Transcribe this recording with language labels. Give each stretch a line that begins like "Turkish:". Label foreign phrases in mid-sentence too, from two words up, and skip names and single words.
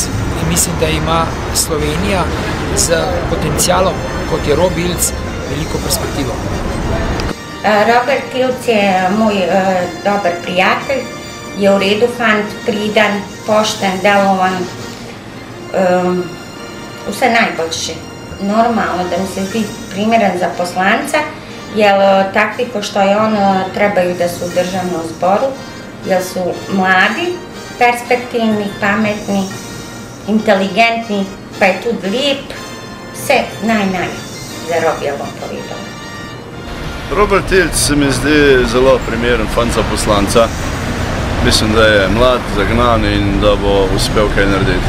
Slovenian: In mislim, da ima Slovenija z potencialom, kot je Robi Ilc, veliko perspektivo. Robert Ilc je moj dober prijatelj, je v redu fant, priden, pošten, delovan, vse najboljše. Normalno da mi se zdi primeren za poslanca,
Serbian: jer takvi ko što je on trebaju da su u državnom zboru, jer su mladi, perspektivni,
Slovenian: pametni, inteligentni, pa je tudi lijep, vse naj za Robijevom povedal. Robert Ilc se mi zdi zelo primeren fant za poslanca. Mislim, da je mlad, zagnan in da bo uspel kaj narediti.